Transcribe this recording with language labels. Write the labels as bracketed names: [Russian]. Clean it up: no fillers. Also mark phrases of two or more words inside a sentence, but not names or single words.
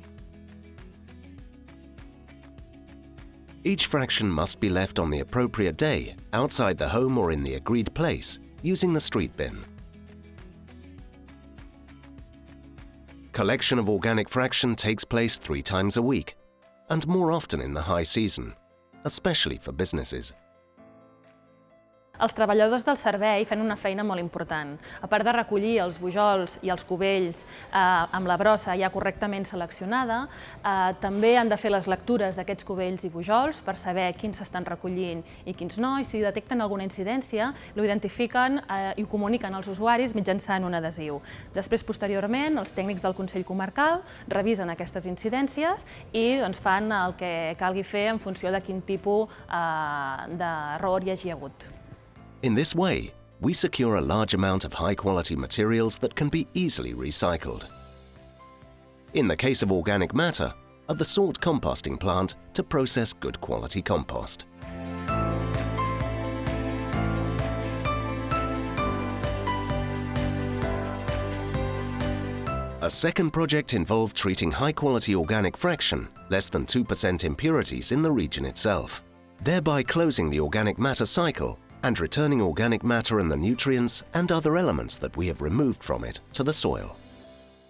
[English] Each fraction must be left on the appropriate day, outside the home or in the agreed place, using the street bin. Collection of organic fraction takes place 3 times a week, and more often in the high season, especially for businesses. [Catalan] Els treballadors del servei fan una feina molt important. A part de recollir els bujols i els cubells amb la brossa ja correctament seleccionada, també han de fer les lectures d'aquests cubells i bujols per saber quins s'estan recollint i quins no, i si detecten alguna incidència, ho identifiquen i ho comuniquen als usuaris mitjançant un adhesiu. Després, posteriorment, els tècnics del Consell Comarcal revisen aquestes incidències i fan el que calgui fer en funció de quin tipus d'error hi hagi hagut. [English] In this way, we secure a large amount of high-quality materials that can be easily recycled. In the case of organic matter, at the salt composting plant to process good quality compost. A second project involved treating high-quality organic fraction, less than 2% impurities in the region itself, thereby closing the organic matter cycle and returning organic matter and the nutrients and other elements that we have removed from it to the soil.